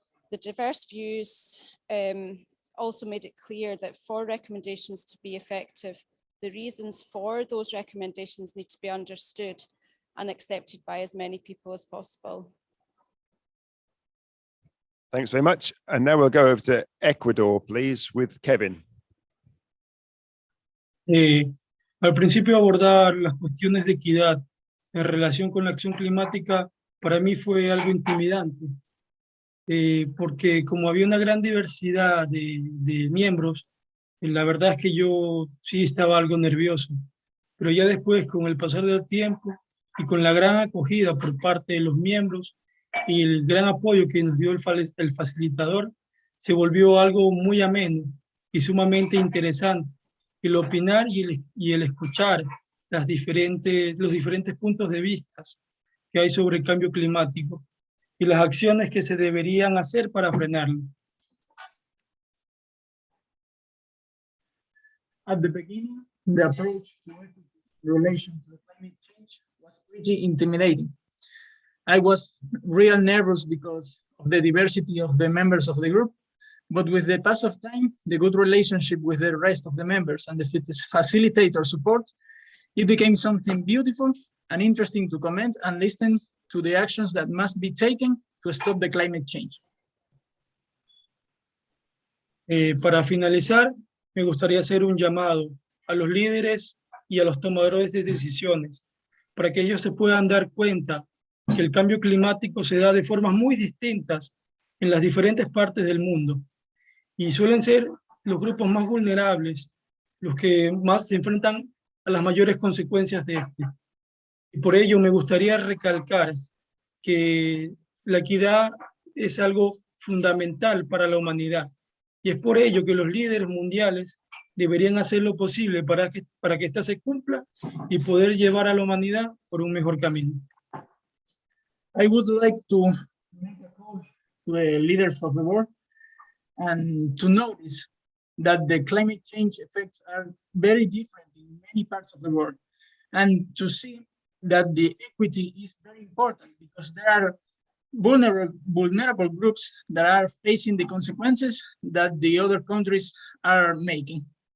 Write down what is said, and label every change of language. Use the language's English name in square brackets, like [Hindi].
[English] The diverse views also made it clear that for recommendations to be effective, the reasons for those recommendations need to be understood and accepted by as many people as possible. Thanks very much. And now we'll go over to Ecuador, please, with Kevin. [Spanish] Al principio abordar las cuestiones de equidad en relación con la acción climática para mí fue algo intimidante, porque como había una gran diversidad de miembros, la verdad es que yo sí estaba algo nervioso, pero ya después con el pasar del tiempo y con la gran acogida por parte de los miembros y el gran apoyo que nos dio el facilitador, se volvió algo muy ameno y sumamente interesante. El opinar y el escuchar los diferentes puntos de vista que hay sobre el cambio climático y las acciones que se deberían hacer para frenarlo. [English] At the beginning, the approach to equity in relation to climate change was pretty intimidating. I was real nervous because of the diversity of the members of the group, but with the pass of time, the good relationship with the rest of the members and the facilitator support, it became something beautiful and interesting to comment and listen to the actions that must be taken to stop the climate change. [Spanish] Para finalizar, me gustaría hacer un llamado a los líderes y a los tomadores de decisiones para que ellos se puedan dar cuenta que el cambio climático se da de formas muy distintas en las diferentes partes del mundo y suelen ser los grupos más vulnerables los que más se enfrentan a las mayores consecuencias de este. Y por ello me gustaría recalcar que la equidad es algo fundamental para la humanidad. Y es por ello que los líderes mundiales deberían hacer lo posible para que esta se cumpla y poder llevar a la humanidad por un mejor camino. [English] I would like to make a call to the leaders of the world and to notice that the climate change effects are very different in many parts of the world, and to see that the equity is very important because there are vulnerable groups that are facing the consequences that the other countries are making.